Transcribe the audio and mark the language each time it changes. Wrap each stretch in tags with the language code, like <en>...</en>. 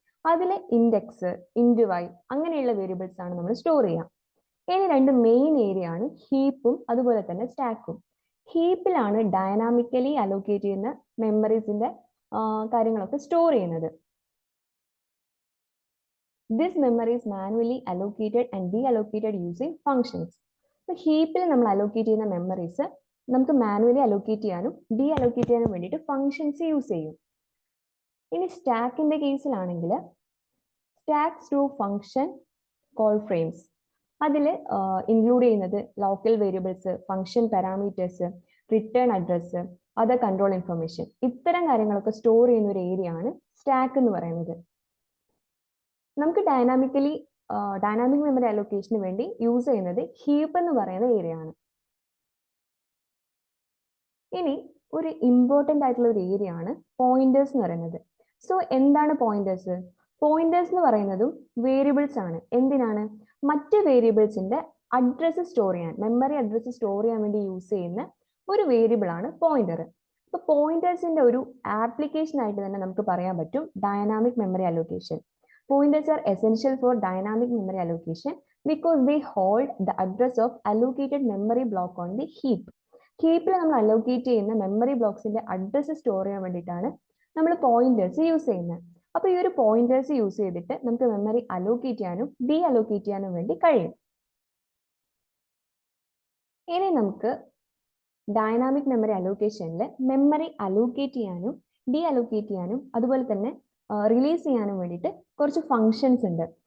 <ml>അതിൽ ഇൻഡെക്സ്, ഇൻഡ് വൈ അങ്ങനെയുള്ള വേരിയബിൾസ് ആണ് നമ്മൾ സ്റ്റോർ ചെയ്യുക. ഇനി രണ്ട് മെയിൻ ഏരിയ ആണ് ഹീപ്പും അതുപോലെ തന്നെ സ്റ്റാക്കും. ഹീപ്പിലാണ് ഡൈനാമിക്കലി അലോക്കേറ്റ് ചെയ്യുന്ന മെമ്മറീസിന്റെ കാര്യങ്ങളൊക്കെ സ്റ്റോർ ചെയ്യുന്നത്.</ml> <en>This memory is manually allocated and deallocated using functions.</en> <ml>അപ്പോൾ ഹീപ്പിൽ നമ്മൾ അലോക്കേറ്റ് ചെയ്യുന്ന മെമ്മറീസ് നമുക്ക് മാനുവലി അലോക്കേറ്റ് ചെയ്യാനും ഡീഅലോക്കേറ്റ് ചെയ്യാനും വേണ്ടിയിട്ട് ഫങ്ഷൻസ് യൂസ് ചെയ്യും. ഇനി സ്റ്റാക്കിന്റെ കേസിലാണെങ്കിൽ</ml> <en>Stack store function call frames.</en> <ml>അതിൽ ഇൻക്ലൂഡ് ചെയ്യുന്നത് local variables, function parameters, return address, other control information, ഇത്തരം കാര്യങ്ങളൊക്കെ സ്റ്റോർ ചെയ്യുന്ന ഒരു ഏരിയ ആണ് സ്റ്റാക്ക് എന്ന് പറയുന്നത്. നമുക്ക് ഡൈനാമിക് മെമ്മറി അലോക്കേഷന് വേണ്ടി യൂസ് ചെയ്യുന്നത് ഹീപ്പ് എന്ന് പറയുന്ന ഏരിയ ആണ്. ഇനി ഒരു ഇമ്പോർട്ടൻ്റ് ആയിട്ടുള്ള ഒരു ഏരിയ ആണ് പോയിന്റേഴ്സ് എന്ന് പറയുന്നത്. സോ എന്താണ് പോയിന്റേഴ്സ്? പോയിന്റേഴ്സ് എന്ന് പറയുന്നതും വേരിയബിൾസ് ആണ്. എന്തിനാണ്? മറ്റ് വേരിയബിൾസിന്റെ അഡ്രസ്സ് സ്റ്റോർ ചെയ്യാൻ, മെമ്മറി അഡ്രസ്സ് സ്റ്റോർ ചെയ്യാൻ വേണ്ടി യൂസ് ചെയ്യുന്ന ഒരു വേരിയബിൾ ആണ് പോയിന്റർ. അപ്പൊ പോയിന്റേഴ്സിന്റെ ഒരു ആപ്ലിക്കേഷൻ ആയിട്ട് തന്നെ നമുക്ക് പറയാൻ പറ്റും dynamic memory allocation.</ml> <en>Pointers are essential for dynamic memory allocation because they hold the address of allocated memory block on the heap.</en> <ml>ഹീപ്പിൽ നമ്മൾ അലോക്കേറ്റ് ചെയ്യുന്ന മെമ്മറി ബ്ലോക്സിന്റെ അഡ്രസ്സ് സ്റ്റോർ ചെയ്യാൻ വേണ്ടിയിട്ടാണ് നമ്മൾ പോയിന്റേഴ്സ് യൂസ് ചെയ്യുന്നത്. അപ്പോൾ ഈ ഒരു പോയിന്റേഴ്സ് യൂസ് ചെയ്തിട്ട് നമുക്ക് മെമ്മറി അലോക്കേറ്റ് ചെയ്യാനും ഡീ അലോക്കേറ്റ് ചെയ്യാനും വേണ്ടി കഴിയും. ഇനി നമുക്ക് ഡൈനാമിക് മെമ്മറി അലോക്കേഷനിൽ മെമ്മറി അലോക്കേറ്റ് ചെയ്യാനും ഡീ അലോക്കേറ്റ് ചെയ്യാനും അതുപോലെ തന്നെ റിലീസ് ചെയ്യാനും വേണ്ടിയിട്ട് കുറച്ച് ഫങ്ഷൻസ് ഉണ്ട്.</ml>